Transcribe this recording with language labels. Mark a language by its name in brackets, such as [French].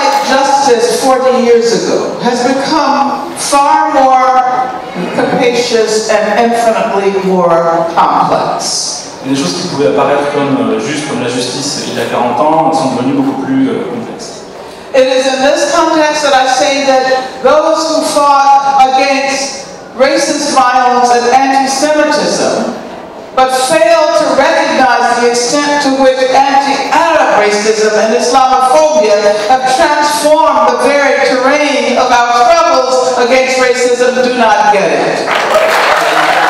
[English] justice 40 years ago has become far more capacious and infinitely more complex. [French] Et des choses qui pouvaient apparaître comme justes, comme la justice il y a 40 ans, sont devenues beaucoup plus complexes. [English] It is in this context that I say that those who fought against racist violence and anti-Semitism, but failed to recognize the extent to which anti-Arab racism and Islamophobia have transformed the very terrain of our struggles against racism, do not get it.